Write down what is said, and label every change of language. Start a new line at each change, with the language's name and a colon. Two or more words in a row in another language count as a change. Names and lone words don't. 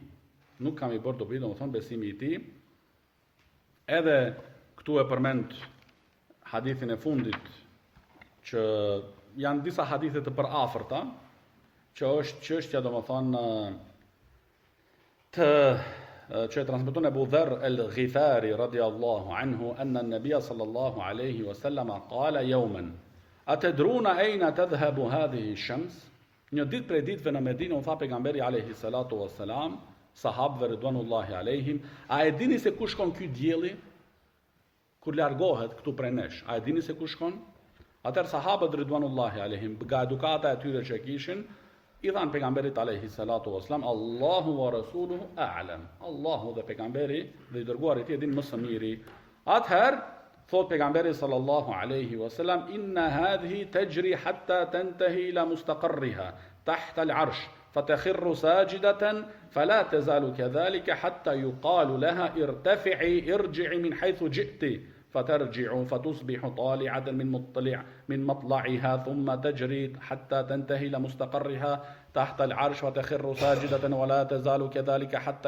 Albanian: Besimi i tij. Edhe këtu e përmend hadithin e fundit që janë disa hadithe të përafërta, që është çështja domethënë që transmeton Abu Dharr al-Ghifari
Arabic: رضي الله عنه أن النبي صلى الله عليه وسلم قال يوما أتدرون أين تذهب هذه الشمس.
Albanian: Një ditë prej ditëve në Medinë u tha pejgamberi
Arabic: عليه الصلاة والسلام
Albanian: sahabëve
Arabic: رضوان الله عليهم,
Albanian: a e dini se ku shkon ky dielli kur largohet këtu prej nesh? A e dini se ku shkon? Atëherë sahabët
Arabic: رضوان الله عليهم,
Albanian: nga edukata e tyre që kishin, i dhanë pejgamberit
Arabic: عليه الصلاة والسلام, الله ورسوله أعلم.
Albanian: Allahu dhe pejgamberi dhe i dërguari i tij e din më së miri. Atëherë thot pejgamberi
Arabic: صلى الله عليه وسلم، إن هذه تجري حتى تنتهي إلى مستقرها تحت العرش فتخر ساجدة فلا تزال كذلك حتى يقال لها ارتفعي ارجعي من حيث جئت فترجع فتصبح طالعة من مطلعها ثم تجري حتى تنتهي إلى مستقرها تحت العرش وتخر ساجدة ولا تزال كذلك حتى